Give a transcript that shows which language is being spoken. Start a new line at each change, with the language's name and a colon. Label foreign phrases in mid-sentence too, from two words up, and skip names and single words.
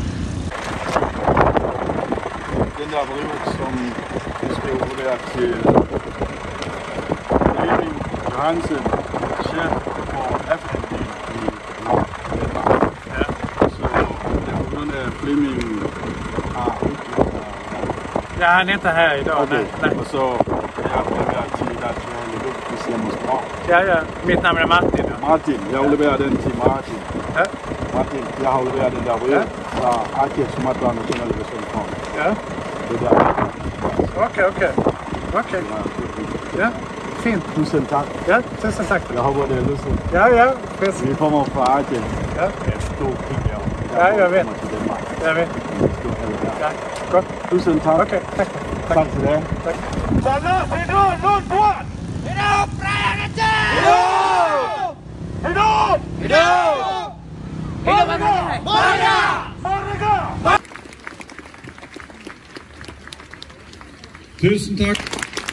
Danish: Den der brev, som vi skal overlevere til Erik Hansen, chef for FN i Danmark. Ja. Så det er på grund af Flemming har
Swedish: Ja, han är inte här idag. Okay. Nej. Och så jag
Danish: overleverer til Njang, hvis jeg må spørge.
Swedish: Ja, mitt namn är Martin. Ja.
Danish: Martin, jeg overleverer den til Martin. Ja. Martin, jeg har overleveret den der brev fra Aceh Sumatera Nationale Befolkning. Ja. Det der.
Swedish: Okej. Ja, fint.
Danish: Tusind tak.
Swedish: Ja, tusen tack.
Danish: Jeg håber, det er lustigt.
Swedish: Ja, precis.
Danish: Vi kommer fra Aceh. Ja. En stor krig her.
Norwegian: Ja, jeg vet. Jeg vet. Ja, godt.
Danish: Tusind tak. Okay, tak. Tak til dig. Tak.
Achinese: Salah sidor tuan.
Indonesian: Hidup rakyat Aceh! Hidup! Hidup! Hidup! Hidup Aceh! Merdeka! Merdeka!
Norwegian: Tusen takk.